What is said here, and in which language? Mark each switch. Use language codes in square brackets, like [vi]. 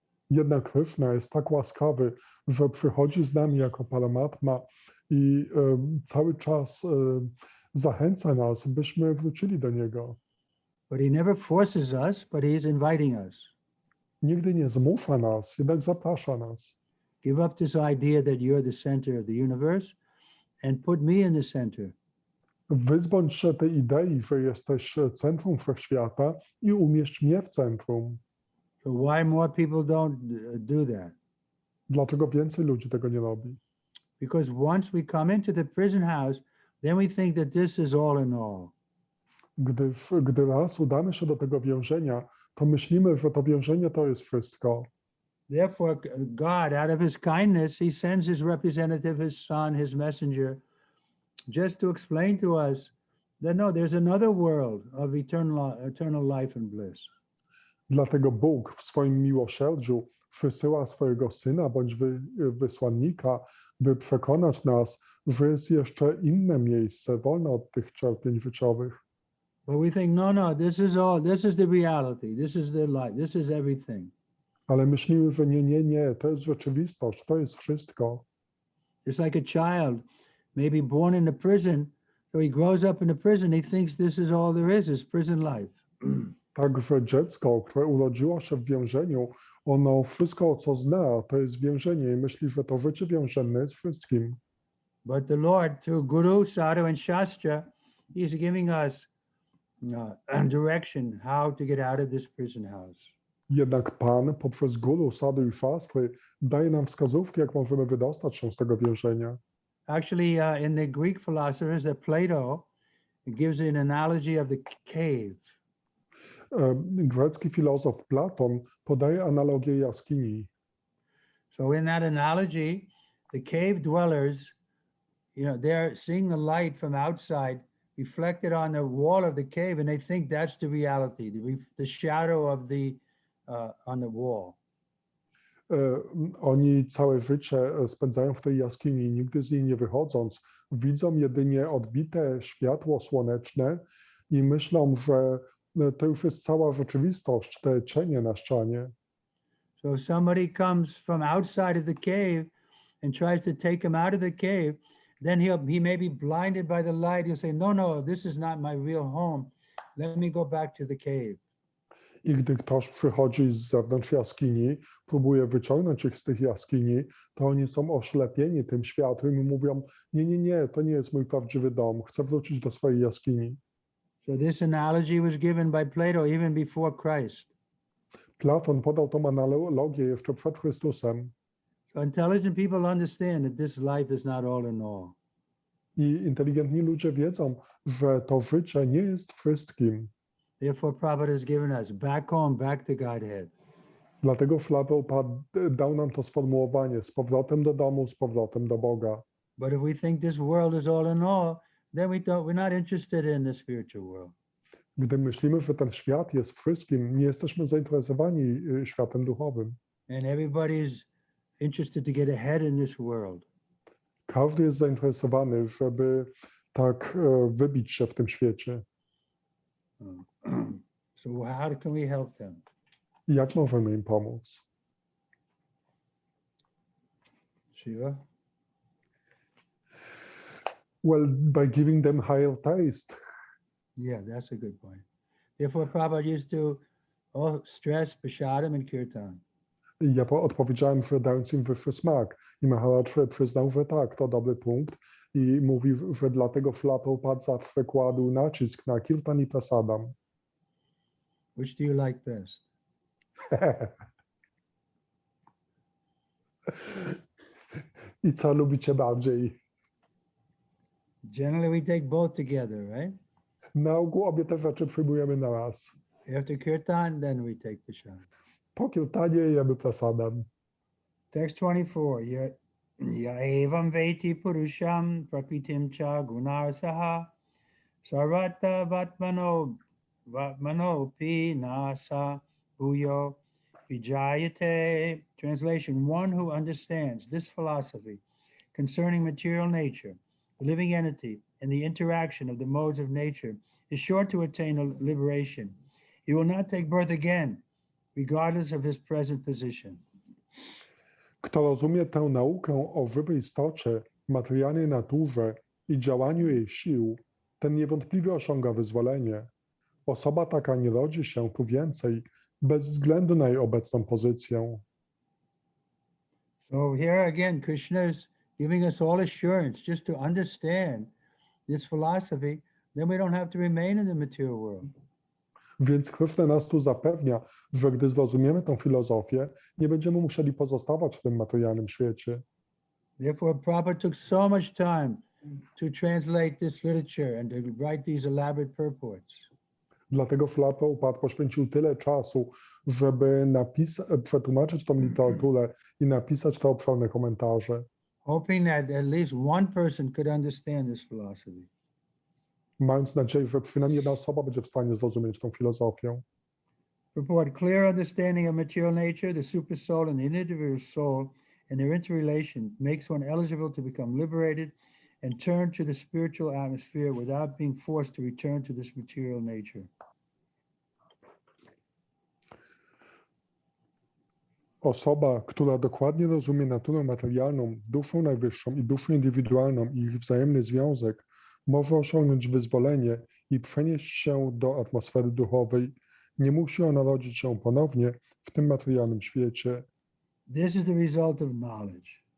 [pl] Jednak Krishna jest tak łaskawy, że przychodzi z nami jako Paramatma i cały czas zachęca nas, byśmy wrócili do Niego. [en] But he never forces us, but he is inviting us. [pl] Nigdy nie zmusza nas, jednak zaprasza nas. [en] Give up this idea that you're the center of the universe and put me in the center. [pl] Wyzbądź się tej idei, że jesteś centrum wszechświata i umieść mnie w centrum. [en] So why more people don't do that? [pl] Dlaczego więcej ludzi tego nie robi? [en] Because once we come into the prison house, then we think that this is all in all. [pl] Gdy raz udamy się do tego więzienia, to myślimy, że to więzienie to jest wszystko. [en] Therefore, God, out of his kindness, he sends his representative, his son, his messenger, just to explain to us that no, there's another world of eternal life and bliss. [pl] Dlatego Bóg w swoim miłosierdziu przysyła swojego Syna bądź wysłannika, by przekonać nas, że jest jeszcze inne miejsce wolne od tych cierpień życiowych. [en] But we think, no, this is all, this is the reality, this is the life, this is everything. [pl] Ale myślimy, że nie, to jest rzeczywistość, to jest wszystko. [en] Just like a child, maybe born in a prison, so he grows up in a prison, he thinks this is all there is prison life. [pl] Także dziecko, które urodziło się w więzieniu, ono wszystko, co zna, to jest więzienie i myśli, że to życie więzienne jest wszystkim. [en] But the Lord, through Guru, Sadhu, and Shastra, he's giving us direction how to get out of this prison house. [pl] Jednak Pan poprzez Guru, Sadhu i Szastry daje nam wskazówki, jak możemy wydostać się z tego więzienia. [en] Actually, in the Greek philosophers, Plato gives an analogy of the cave. [pl] Grecki filozof Platon podaje analogię jaskini. [en] So in that analogy, the cave dwellers, they're seeing the light from outside reflected on the wall of the cave, and they think that's the reality, the shadow of on the wall. [pl] Oni całe życie spędzają w tej jaskini, nigdy z niej nie wychodząc, widzą jedynie odbite światło słoneczne i myślą, że to już jest cała rzeczywistość, te cienie na ścianie. [en] So if somebody comes from outside of the cave and tries to take him out of the cave, then he may be blinded by the light. He'll say, no, this is not my real home. Let me go back to the cave. [pl] I gdy ktoś przychodzi z zewnątrz jaskini, próbuje wyciągnąć ich z tych jaskini, to oni są oślepieni tym światłem i mówią, nie, to nie jest mój prawdziwy dom, chcę wrócić do swojej jaskini. [en] So this analogy was given by Plato even before Christ. [pl] Platon podał tą analogię jeszcze przed Chrystusem. [en] So intelligent people understand that this life is not all in all. [pl] I inteligentni ludzie wiedzą, że to życie nie jest wszystkim. [en] Therefore, Prabhupada has given us back home, back to Godhead. [pl] Dlatego Prabhupada dał nam to sformułowanie z powrotem do domu, z powrotem do Boga. [en] But if we think this world is all in all, then we're not interested in the spiritual world. [pl] Gdy myślimy, że ten świat jest wszystkim, nie jesteśmy zainteresowani światem duchowym. [en] And everybody's interested to get ahead in this world. [pl] Każdy jest zainteresowany, żeby tak wybić się w tym świecie. [en] So how can we help them? [pl] I jak możemy im pomóc? [en] Shiva? Well, by giving them higher taste. Yeah, that's a good point. Therefore, Prabhupada used to stress prasadam and kirtan. [pl] I ja odpowiedziałem, że dając im wyższy smak. I Maharaj przyznał, że tak, to dobry punkt. I mówił, że dlatego Śrila Prabhupada zawsze kładł nacisk na kirtan i prasadam. [en] Which do you like best? [pl] I co lubicie bardziej? [en] Generally, we take both together, right? [pl] Na ogół obie te rzeczy przyjmujemy na raz. [en] After kirtan, then we take prasadam. [pl] Po kirtanie jemy prasadam. [en] Text 24. [sa] Ya evam veti purusham prakritim cha gunarsaha Sarvata Vatmano Pi Nasa Bhuyo Vijayate. [en] Translation: one who understands this philosophy concerning material nature, the living entity, and the interaction of the modes of nature is sure to attain a liberation. He will not take birth again, regardless of his present position. [pl] Kto rozumie tę naukę o żywej istocie, materialnej naturze i działaniu jej sił, ten niewątpliwie osiąga wyzwolenie. Osoba taka nie rodzi się tu więcej, bez względu na jej obecną pozycję. [en] So here again, Krishna is giving us all assurance just to understand this philosophy, then we don't have to remain in the material world. [pl] Więc Krishna nas tu zapewnia, że gdy zrozumiemy tę filozofię, nie będziemy musieli pozostawać w tym materialnym świecie. [en] Therefore, Prabhupada took so much time to translate this literature and to write these elaborate purports. [pl] Dlatego Śrīla Prabhupāda poświęcił tyle czasu, żeby przetłumaczyć tą literaturę i napisać te obszerne komentarze, [en] Hoping that at least one person could understand this philosophy. [pl] mając nadzieję, że przynajmniej jedna osoba będzie w stanie zrozumieć tą filozofię. [en] Purport: clear understanding of material nature, the super soul and the individual soul and their interrelation makes one eligible to become liberated and turn to the spiritual atmosphere without being forced to return to this material nature. [pl] Osoba, która dokładnie rozumie naturę materialną, duszę najwyższą i duszę indywidualną i ich wzajemny związek, może osiągnąć wyzwolenie i przenieść się do atmosfery duchowej. Nie musi ona rodzić się ponownie w tym materialnym świecie. [en] This is the result of knowledge.